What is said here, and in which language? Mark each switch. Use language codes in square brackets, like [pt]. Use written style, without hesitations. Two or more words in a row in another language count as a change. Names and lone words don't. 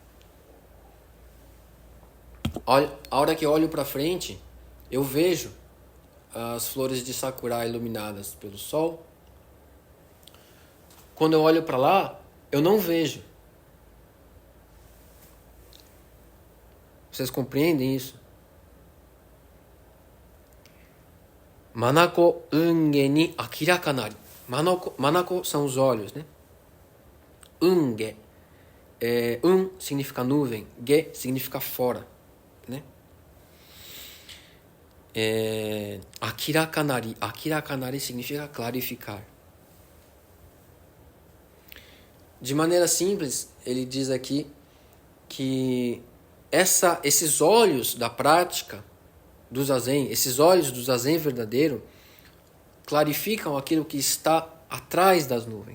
[pt] A hora que eu olho para frente, eu vejo as flores de sakura iluminadas pelo sol. Quando eu olho para lá, eu não vejo. Vocês compreendem isso? [ja] 眼雲外に明らかなり. [pt] Manako são os olhos, né? Unge. Significa nuvem. Ge significa fora, né? [ja] 明らかなり. 明らかなり [pt] significa clarificar. De maneira simples, ele diz aqui que esses olhos da prática do Zazen, esses olhos do Zazen verdadeiro, clarificam aquilo que está atrás das nuvens.